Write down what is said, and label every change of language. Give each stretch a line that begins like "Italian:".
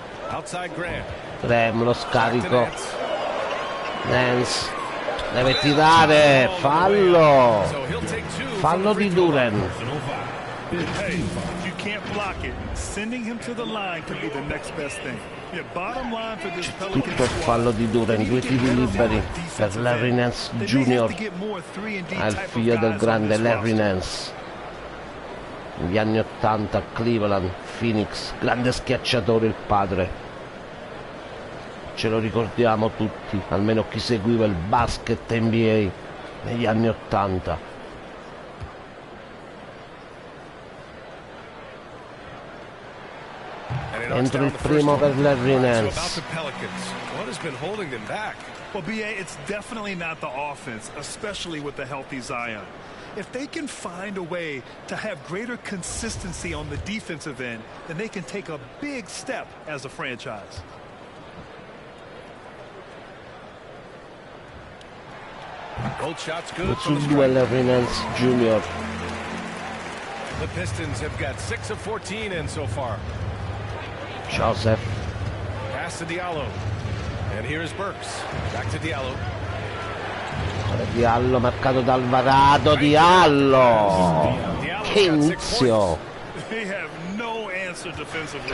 English: Outside Graham.
Italian: Graham lo scarico. Nance. Deve tirare. Fallo. Fallo di Duren.
English: Hey, you can't block it. Sending him to the line could be the next best thing. Yeah, bottom line for this Pelicans
Italian: Tutto il fallo di Duren, 2 tiri liberi per Larry Nance Jr. Il figlio del grande Larry Nance. Negli anni 80 Cleveland, Phoenix, grande schiacciatore il padre. Ce lo ricordiamo tutti, almeno chi seguiva il basket NBA negli anni 80. Entro il primo per Larry Nance.
English: What has been holding them back? Well, BA, it's definitely not the offense, especially with the healthy Zion. If they can find a way to have greater consistency on the defensive end, then they can take a big step as a franchise. Both shots good.
Italian: Sul 2 Larry Nance Jr.
English: The Pistons have got 6 of 14 in so far. Joseph. Pass to Diallo. And here's Burks. Back to Diallo.
Italian: Diallo marcato da Alvarado. Diallo. Che inizio.
English: They have no answer defensively.